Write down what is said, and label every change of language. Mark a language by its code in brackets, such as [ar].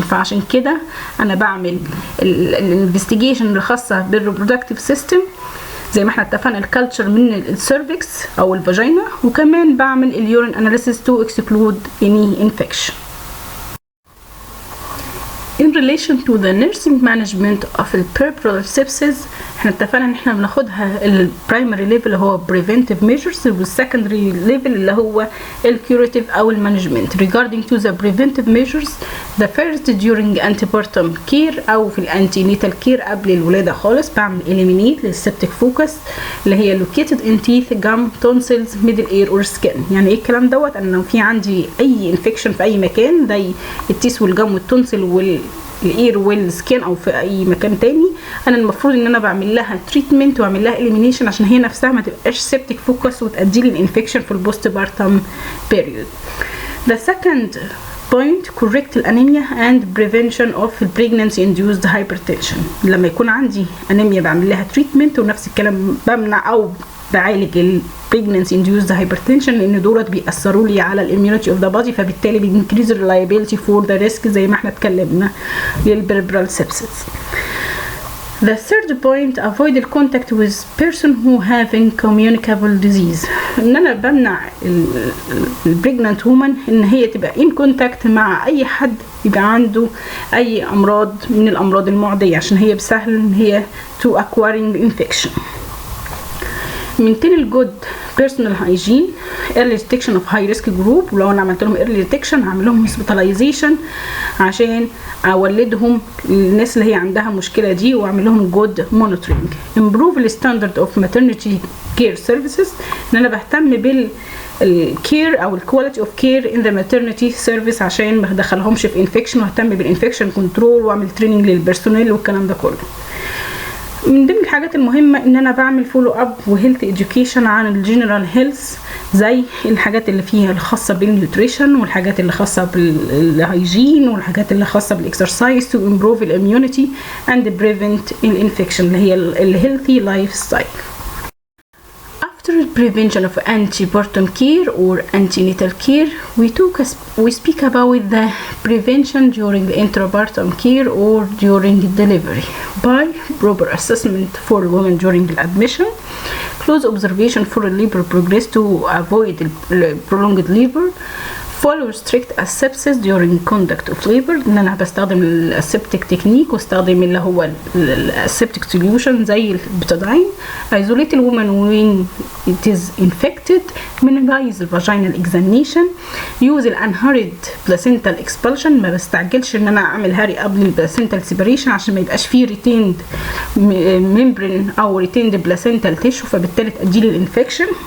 [ar] فعشان كده انا بعمل الانفستيجيشن الخاصه بالreproductive system زي ما احنا اتفقنا الكالتشر من السيرفكس او الفاجينا، وكمان بعمل اليورين اناليسيس تو اكسكلود اني انفكشن. [en] In relation to the nursing management of puerperal sepsis، [ar] احنا اتفقنا ان احنا بناخدها البرايمري ليفل اللي هو [en] preventive measures [ar] والسكندري ليفل اللي هو الكيوريتيف او المانجمنت. [en] Regarding to the preventive measures, the first during antepartum care [ar] او في الانتينيتال كير قبل الولاده خالص بعمل [en] eliminate [ar] للسبتيك فوكس اللي هي [en] located in teeth, gum, tonsils, middle ear or skin. [ar] يعني ايه الكلام دوت؟ انا لو في عندي اي انفكشن في اي مكان زي التيث والجم والتونسل الاير والسكين او في اي مكان تاني، انا المفروض ان انا بعمل لها تريتمنت واعمل لها اليمينيشن عشان هي نفسها ما تبقاش سيبتيك فوكس وتؤدي لي الانفكشن في البوست بارتم بيريود. [en] The second point, correct الانيميا and prevention of pregnancy induced hypertension. [ar] لما يكون عندي انيميا بعمل لها تريتمنت، ونفس الكلام بمنع او بعالج ال [en] pregnancy induced hypertension [ar] لان دولت بيأثروا لي على الاميونيتي اوف ذا بادي، فبالتالي بينكريز [en] reliability for the risk [ar] زي ما احنا اتكلمنا للبريبرال sepsis. [en] The third point, avoid the contact with person who having communicable disease. [ar] ان انا بمنع البريجنانت woman ان هي تبقى in contact مع اي حد يبقى عنده اي امراض من الامراض المعدية، عشان هي بسهل ان هي [en] to acquiring infection. maintain good personal hygiene, early detection of high risk group. [ar] ولو انا عملت لهم [en] early detection [ar] هعمل لهم hospitalization عشان اولدهم الناس اللي هي عندها مشكله دي، واعمل لهم [en] good monitoring. improve the standard of maternity care services. [ar] ان انا بهتم بالكير او الكواليتي اوف كير ان ذا maternity service عشان ما ادخلهمش في انفكشن، واهتم بالانفكشن كنترول واعمل تريننج للبرسونيل والكلام ده كله. من ضمن الحاجات المهمة ان انا بعمل فولو اب وهيلث اديوكيشن عن الجنرال هيلث، زي الحاجات اللي فيها الخاصة بالنيوتريشن والحاجات اللي خاصة بالهايجين والحاجات اللي خاصة بالاكسرسايز [en] to improve [ar] الاميونيتي [en] and prevent [ar] الانفكشن اللي هي الهيلثي لايف ستايل. [en] After prevention of antepartum care or antenatal care, we speak about the prevention during the intrapartum care or during delivery by proper assessment for women during the admission, close observation for labor progress to avoid prolonged labor, follow strict asepsis during conduct of labor. [ar] ان انا بستخدم الاسبتيك تكنيك واستخدم اللي هو الاسبتيك سوليوشن زي البتادين. [en] isolate the woman when it is infected, minimize the vaginal examination, use the unhurried placental expulsion. [ar] ما بستعجلش ان انا اعمل هاري قبل البلاسنتال سيبريشن عشان ما يبقاش فيه retained membrane او [en] retained placental tissue [ar] فبالتالي تؤدي لي الانفكشن.